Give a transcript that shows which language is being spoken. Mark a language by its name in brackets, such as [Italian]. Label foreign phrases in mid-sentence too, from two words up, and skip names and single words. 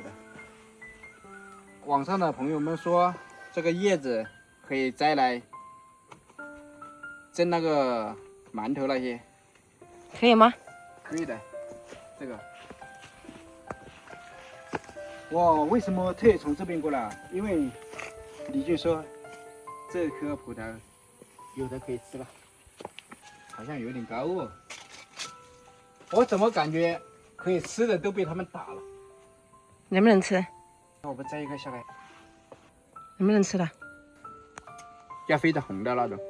[Chinese] 網上的朋友們說，這個葉子可以摘來蒸那個饅頭那些。可以嗎？可以的，這個。我為什麼特意從這邊過來？因為李俊說這顆葡萄有的可以吃了，好像有點高哦。我怎麼感覺可以吃的都被他們打了？能不能吃？那我們摘一個下來。能不能吃的？要非常紅的那種。